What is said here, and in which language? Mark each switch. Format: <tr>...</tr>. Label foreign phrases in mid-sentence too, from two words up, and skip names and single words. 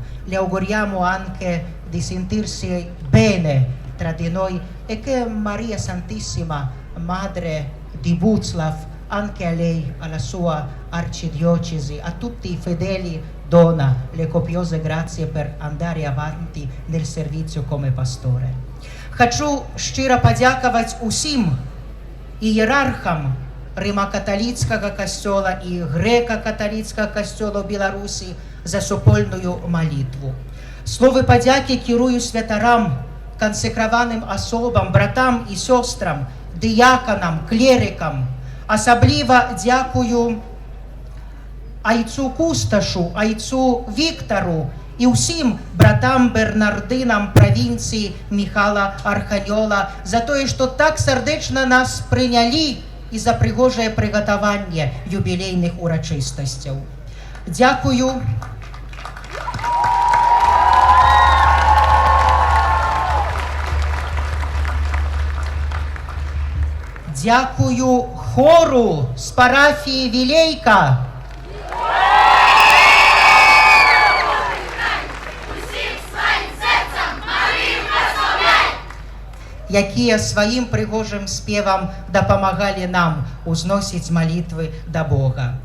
<it>Le auguriamo anche di sentirsi bene tra di noi e che Maria Santissima, Madre di Buclav, anche a lei, alla sua arcidiocesi, a tutti i fedeli dona le copiose grazie per andare avanti nel servizio come pastore.</it> <uk>Хочу щиро подякувати усім ієрархам Римо-католицького костела і греко-католицького костела в Білорусі за супольную молитву. Слово подяки керую святарам, консекрованим особам, братам і сестрам, дияконам, клерикам. Особливо дякую айцу Кусташу, айцу Віктору і усім братам Бернардинам провінції Михайла Арханьола за те, що так сердечно нас прийняли і за пригожее приготування юбілейних урочистостей. Дякую. Дякую хору з парафії Вілейка.</uk> <be>Якія сваім прыгожым спевам дапамагалі нам узносіць малітвы да Бога.</be>